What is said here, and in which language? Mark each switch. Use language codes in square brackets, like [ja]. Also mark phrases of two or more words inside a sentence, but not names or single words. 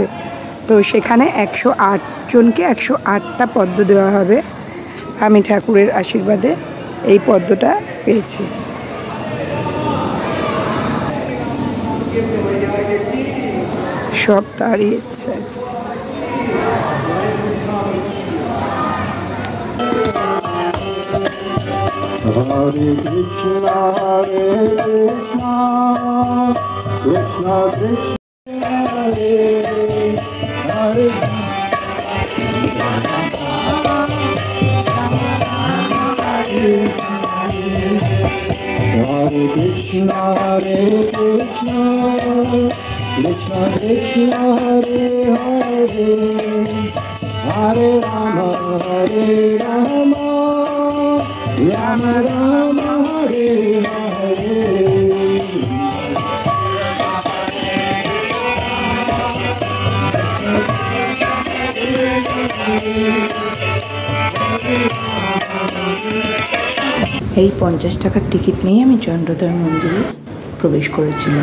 [bn] তো সেখানে 108 জনকে 108টা পদ্ম দেওয়া হবে। আমি ঠাকুরের আশীর্বাদে এই পদ্মটা পেয়েছি। সব তারই ইচ্ছে। [sa] हरे कृष्ण, कृष्ण कृष्ण, हरे हरे. हरे कृष्ण कृष्ण कृष्ण हरे हरे हरे राम राम राम हरे हरे [bn] এই 50 টাকার টিকিট নিয়ে আমি চন্দ্রোদয় মন্দিরে প্রবেশ করেছিলাম।